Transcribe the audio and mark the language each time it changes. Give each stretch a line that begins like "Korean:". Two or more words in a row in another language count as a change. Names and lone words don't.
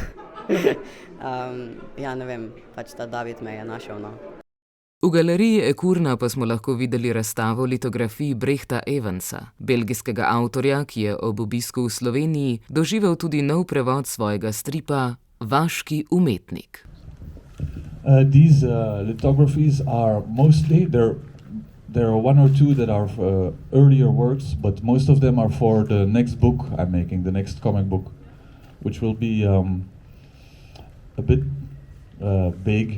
Slovenian: Ja, ne vem, pač ta David me je našel, no. V galeriji Ekurna pa smo lahko videli razstavo litografij Brehta Evansa, belgijskega avtorja, ki je ob obisku v Sloveniji doživel tudi nov prevod svojega stripa Vaški umetnik.
English: These lithographies are mostly, there are 1 or 2 that are earlier works, but most of them are for the next book I'm making, the next comic book, which will be a bit big.